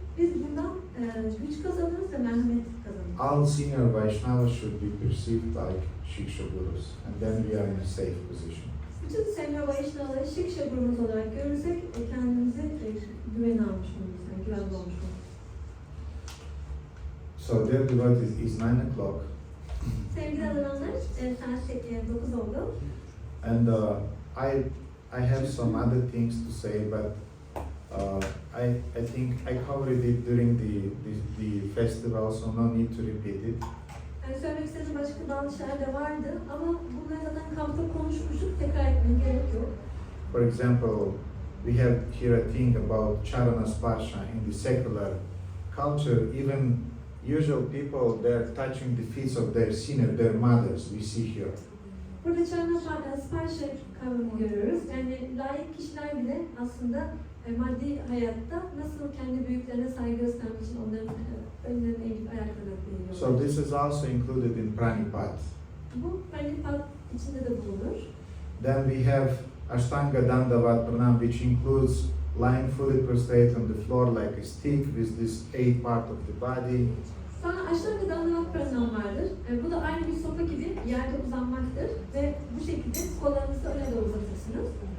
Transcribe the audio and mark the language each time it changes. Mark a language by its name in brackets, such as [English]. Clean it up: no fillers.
[Turkish] Biz bundan güç kazanırız ve merhamet kazanırız. [English] All senior Vaishnavas should be perceived like Shiksha gurus, and then we are in a safe position. [Turkish] Bütün senior Vaishnavaları Shiksha gurumuz olarak görürsek kendimizi güvene almış oluruz, yani güvenli olmuş oluruz. [English] So their devotee is 9 o'clock. [Turkish] Sevgili adananlar, saat 9 oldu. [English] And I have some other things to say, but I think I covered it during the festival, so no need to repeat it. [Turkish] Yani söylemek istediğim başka bazı şeyler de vardı ama bunları zaten kampta konuşmuştuk, tekrar etmeye gerek yok. [English] For example, we have here a thing about Charana Sparsha in the secular culture. Even usual people, they're touching the feet of their senior, their mothers, we see here. [Turkish] Burada Charana Sparsha kavramını görüyoruz. Yani layık kişiler bile aslında maddi hayatta nasıl kendi büyüklerine saygı göstermek için onların önlerine eğilip ayaklarına değiyorlar. [English] So this is also included in Pranipat. [Turkish] Bu Pranipat içinde de bulunur. [English] Then we have Ashtanga Dandavat Pranam, which includes lying fully prostrate on the floor like a stick with this 8 part of the body. [Turkish] Sonra Ashtanga Dandavat Pranam vardır. Bu da aynı bir sopa gibi yerde uzanmaktır ve bu şekilde kollarınızı öne doğru uzatırsınız.